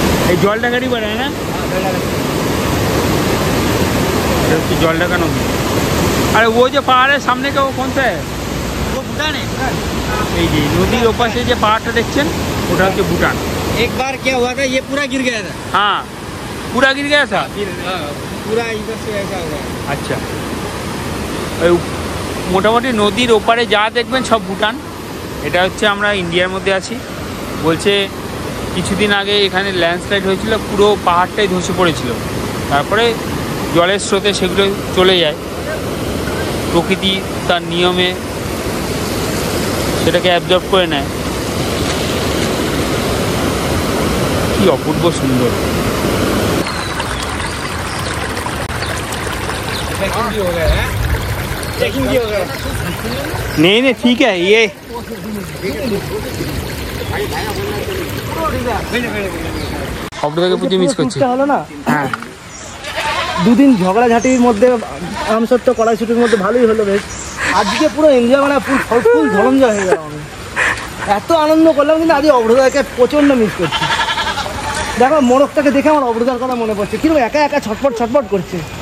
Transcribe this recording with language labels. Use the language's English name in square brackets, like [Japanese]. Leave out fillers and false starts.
[Bangla] এই জলটা গাড়ি বেড়ায় না, জলটা কেন? আরে ও যে পাহাড়ের সামনে কে, ও কোন সা है? [Hindi] वो भूटान है। [Bangla] এই যে নদীর ওপাশে যে পাহাড়টা দেখছেন ওটা হচ্ছে ভুটান। [Hindi] एक बार क्या हुआ था, ये पूरा गिर गया था। हाँ पूरा गिर गया था। पूरा इधर से ऐसा हो गया। [Bangla] আচ্ছা ওই মোটামুটি নদীর ওপারে যা দেখবেন সব ভুটান। এটা হচ্ছে আমরা ইন্ডিয়ার মধ্যে আছি। বলছে কিছুদিন আগে এখানে ল্যান্ডস্লাইড হয়েছিল, পুরো পাহাড়টাই ধসে পড়েছিল, তারপরে জলের স্রোতে সেগুলো চলে যায়। প্রকৃতি তার নিয়মে সেটাকে অ্যাবজর্ব করে নেয়। কি অপূর্ব সুন্দর। [Hindi] नहीं नहीं ठीक है ये [Bangla] প্রচুর মিস করছি। হলো না, হ্যাঁ দুদিন ঝগড়াঝাটির মধ্যে আমসত্ব কড়াইশুটির মধ্যে ভালোই হলো বেশ। আজকে পুরো এনজয় মানে ফুল ধরঞ্জয় হয়ে গেল। আমি এত আনন্দ করলাম, কিন্তু আজকে অবরোধাকে প্রচণ্ড মিস করছি। দেখো মোরগটাকে দেখে আমার অবরোধার কথা মনে পড়ছে, কিরকম একা একা ছটফট করছে।